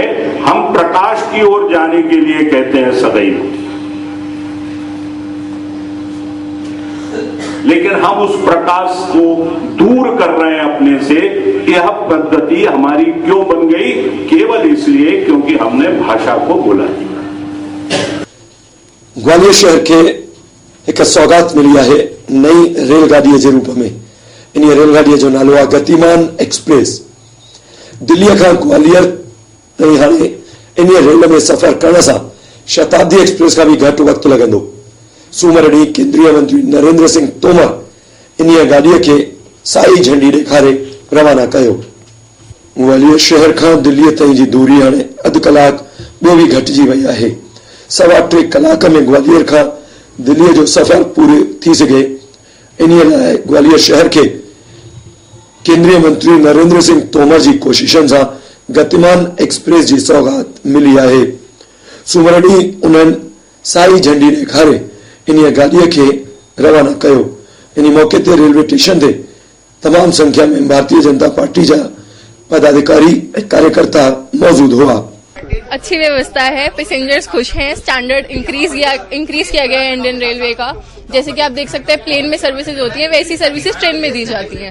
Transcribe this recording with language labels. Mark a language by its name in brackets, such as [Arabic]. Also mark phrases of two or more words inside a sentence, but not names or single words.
[Hindi] हम प्रकाश की ओर जाने के लिए कहते हैं सदैव, लेकिन हम उस प्रकाश को दूर कर रहे हैं अपने से। यह पद्धति हमारी क्यों बन गई? केवल इसलिए क्योंकि हमने भाषा को भूला दिया। ग्वालियर शहर के एक सौगात मिली है नई रेलगाड़ी के रूप में। [Sindhi] इन रेलगाड़ी जो नालो आहे गतिमान एक्सप्रेस। दिल्ली का ग्वालियर ताईं हाणे इन रेल में सफर करण से शताब्दी एक्सप्रेस का भी घट वक्त लगंदो। सूमर ॾींहुं केंद्रीय मंत्री नरेंद्र सिंह तोमर इन गाड़ी के साई झंडी ॾेखारे रवाना कयो। ग्वालियर शहर का दिल्ली ताईं जी दूरी हाणे अध कलाक ॿियो भी घटिजी वई आहे। 3.25 कलाक में ग्वालियर का दिल्ली जो सफर पूरे थी सके। इन लाइ ग्वालियर शहर के केंद्रीय मंत्री नरेंद्र सिंह तोमर की कोशिशन से गतिमान एक्सप्रेस की सौगात मिली है। सूमर ॾींहुं उन्हनि साई झंडी ॾेखारे इन गाड़ी के रवाना कयो। इन मौके ते रेलवे स्टेशन ते तमाम संख्या में भारतीय जनता पार्टी जा पदाधिकारी कार्यकर्ता मौजूद हुआ। [Hindi] अच्छी व्यवस्था है, पैसेंजर्स खुश हैं। [English] standard increase [Hindi] किया गया है इंडियन रेलवे का। जैसे कि आप देख सकते हैं प्लेन में सर्विसेज होती है, वैसी सर्विसेज ट्रेन में दी जाती हैं।